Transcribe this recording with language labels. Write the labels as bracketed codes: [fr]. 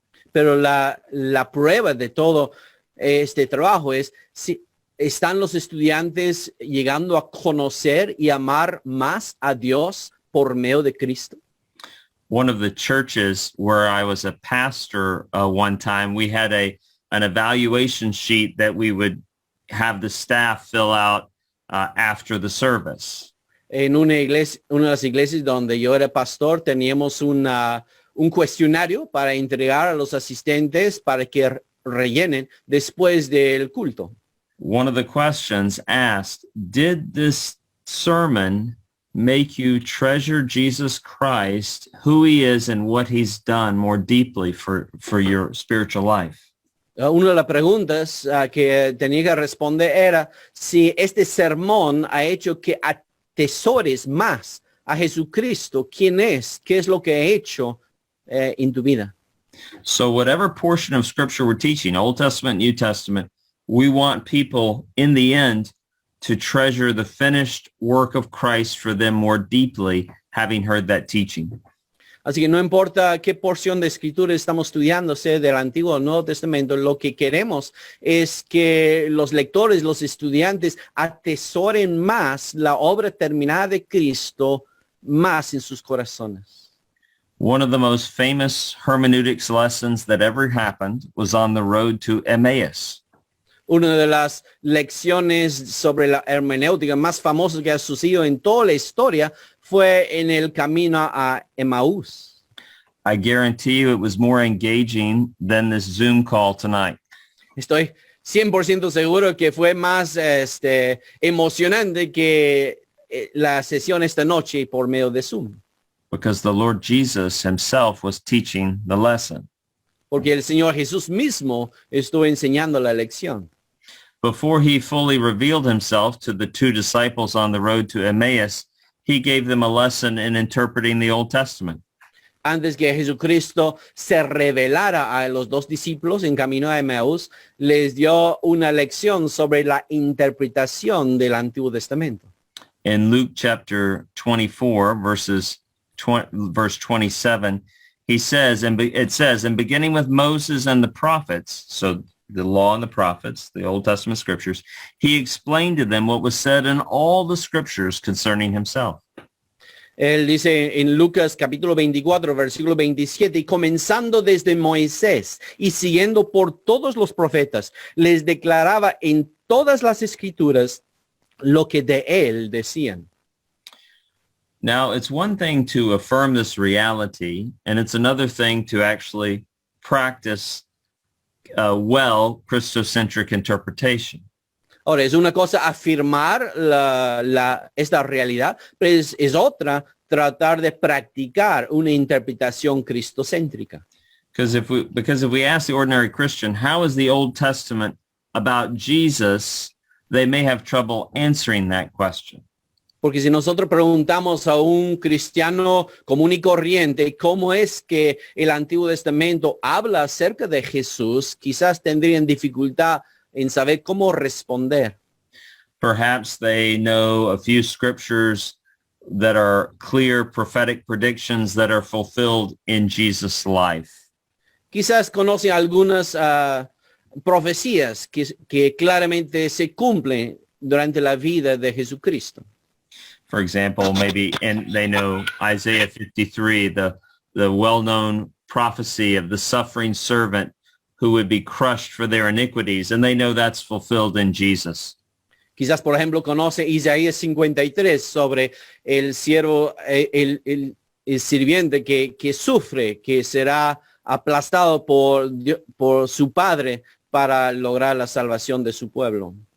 [es] Pero la prueba de todo este trabajo es si están los estudiantes llegando a conocer y amar más a Dios por medio de Cristo. [en] One of the churches where I was a pastor one time, we had an evaluation sheet that we would have the staff fill out after the service. [es] En una de las iglesias donde yo era pastor, teníamos un cuestionario para entregar a los asistentes para que rellenen después del culto. [en] One of the questions asked, did this sermon make you treasure Jesus Christ, who he is and what he's done more deeply for your spiritual life? [es] Una de las preguntas que tenía que responder era si este sermón ha hecho que atesores más a Jesucristo, quién es, qué es lo que ha hecho en tu vida. [en] So whatever portion of scripture we're teaching, Old Testament, New Testament, we want people in the end to treasure the finished work of Christ for them more deeply, having heard that teaching. [es] Así que no importa qué porción de escritura estamos estudiando, sea del Antiguo o Nuevo Testamento, lo que queremos es que los lectores, los estudiantes atesoren más la obra terminada de Cristo más en sus corazones. [en] One of the most famous hermeneutics lessons that ever happened was on the road to Emmaus. [es] Una de las lecciones sobre la hermenéutica más famosas que ha sucedido en toda la historia fue en el camino a Emaús. [en] I guarantee you it was more engaging than this Zoom call tonight. [es] Estoy 100% seguro que fue más emocionante que la sesión esta noche por medio de Zoom. [en] Because the Lord Jesus himself was teaching the lesson. [es] Porque el Señor Jesús mismo estuvo enseñando la lección. [en] Before he fully revealed himself to the two disciples on the road to Emmaus, he gave them a lesson in interpreting the Old Testament. [es] Antes que Jesucristo se revelara a los dos discípulos en camino a Emaús, les dio una lección sobre la interpretación del Antiguo Testamento. [en] In Luke chapter 24, verse 27, he says, it says, in beginning with Moses and the prophets, so the law and the prophets, the Old Testament scriptures, he explained to them what was said in all the scriptures concerning himself. [es] Él dice en Lucas capítulo 24, versículo 27, y comenzando desde Moisés y siguiendo por todos los profetas, les declaraba en todas las escrituras lo que de él decían. [en] Now, it's one thing to affirm this reality, and it's another thing to actually practice well Christocentric interpretation. [es] Ahora, es una cosa afirmar esta realidad, pero es otra tratar de practicar una interpretación cristocéntrica. [en] Because if we ask the ordinary Christian, how is the Old Testament about Jesus, they may have trouble answering that question. [es] Porque si nosotros preguntamos a un cristiano común y corriente cómo es que el Antiguo Testamento habla acerca de Jesús, quizás tendrían dificultad en saber cómo responder. [en] Perhaps they know a few scriptures that are clear prophetic predictions that are fulfilled in Jesus' life. [es] Quizás conocen algunas profecías que claramente se cumplen durante la vida de Jesucristo. [en] For example, they know Isaiah 53, the well-known prophecy of the suffering servant who would be crushed for their iniquities, and they know that's fulfilled in Jesus. [es] Quizás, por ejemplo, conoce Isaías 53 sobre el siervo, el sirviente que sufre, que será aplastado por su padre para lograr la salvación de su pueblo.